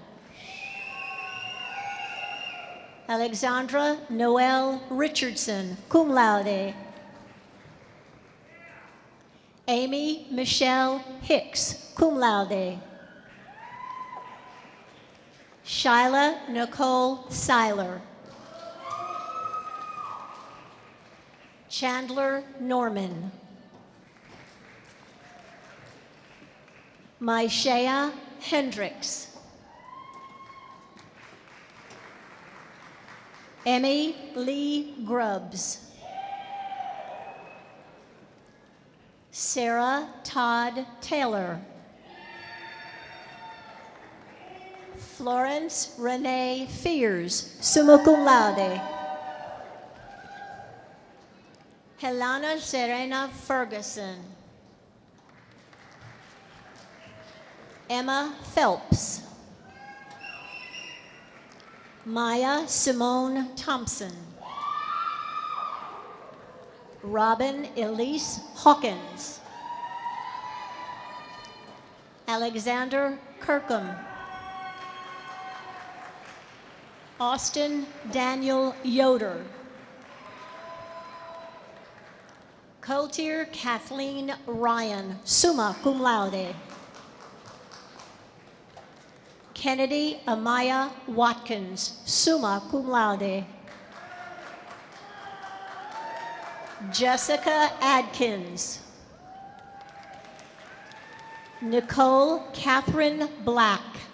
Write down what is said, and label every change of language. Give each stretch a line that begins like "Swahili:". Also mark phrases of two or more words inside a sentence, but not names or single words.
English: Alexandra Noel Richardson,
Latin: cum laude.
English: Amy Michelle Hicks,
Latin: cum laude.
English: Shyla Nicole Seiler. Chandler Norman. Myshea Hendricks. Emmy Lee Grubbs. Sarah Todd Taylor. Florence Renee Fears,
Latin: summa cum laude.
English: Helena Serena Ferguson. Emma Phelps. Maya Simone Thompson. Robin Elise Hawkins. Alexander Kirkham. Austin Daniel Yoder. Coltier Kathleen Ryan,
Latin: summa cum laude.
English: Kennedy Amaya Watkins,
Latin: summa cum laude.
English: Jessica Adkins. Nicole Catherine Black.